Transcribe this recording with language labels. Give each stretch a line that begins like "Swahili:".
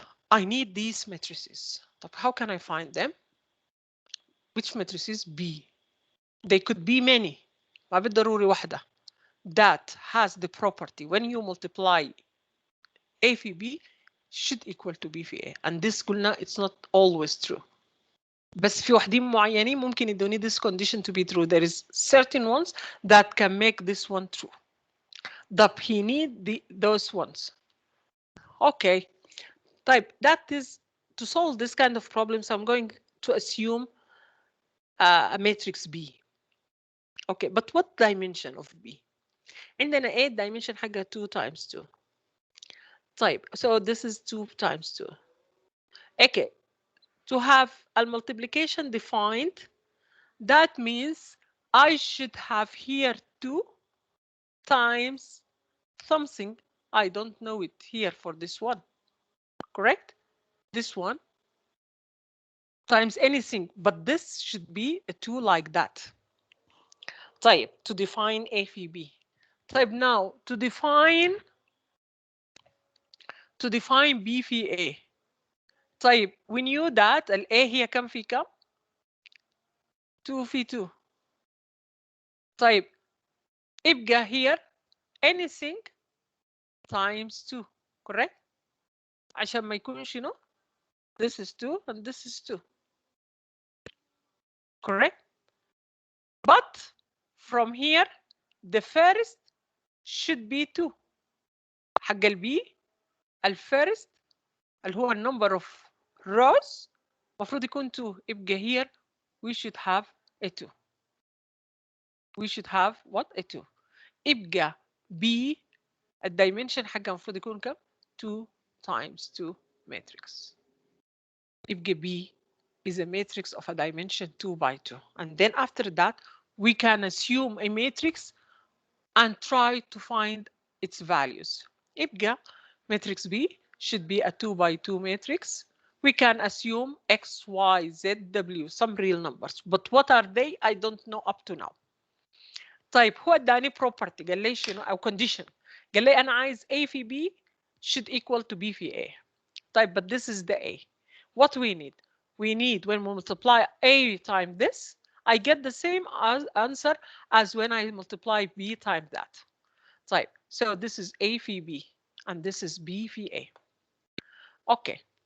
English: I need these matrices.
Arabic: طب
English: how can I find them? Which matrices B? They could be many.
Arabic: ما بالضروري واحدة.
English: That has the property when you multiply A في B should equal to B في A. And this
Arabic: قلنا
English: it's not always true.
Arabic: بس في وحدين معينين ممكن يدوني
English: this condition to be true. There is certain ones that can make this one true.
Arabic: طب
English: he need those ones. Okay. طيب that is to solve this kind of problems I'm going to assume a matrix B. Okay, but what dimension of B?
Arabic: عندنا
English: A dimension
Arabic: حاجة
English: 2 times 2. طيب, so this is 2 times 2. Okay, to have a multiplication defined, that means I should have here 2 times something. I don't know it here for this one. Correct? This one times anything, but this should be a 2 like that. طيب, to define A في B. طيب, now to define B في A.
Arabic: طيب,
English: we knew that
Arabic: ال A هي كم في كم؟ 2 في 2. طيب, يبقى
English: here anything times 2. Correct?
Arabic: عشان ما يكونش شنو؟
English: This is 2 and this is 2. Correct? But from here the first should be 2.
Arabic: حق ال B الفيرست اللي هو
English: number of rows
Arabic: المفروض يكون 2. يبقى
English: here we should have a 2. We should have what? A 2.
Arabic: يبقى B الدايمنشن حقها المفروض يكون كم؟
English: 2 times 2 matrix.
Arabic: يبقى
English: B is a matrix of a dimension 2 by 2. And then after that, we can assume a matrix and try to find its values.
Arabic: يبقى
English: matrix B should be a 2 by 2 matrix. We can assume X, Y, Z, W, some real numbers. But what are they? I don't know up to now.
Arabic: طيب, هو اداني property قال لي شنو او condition. قال لي انا عايز A في B
English: should equal to
Arabic: B في A. طيب,
English: but this is the A. What we need? We need when we multiply A times this, I get the same answer as when I multiply B times that.
Arabic: طيب,
English: so this is A في B and this is B في A. Okay.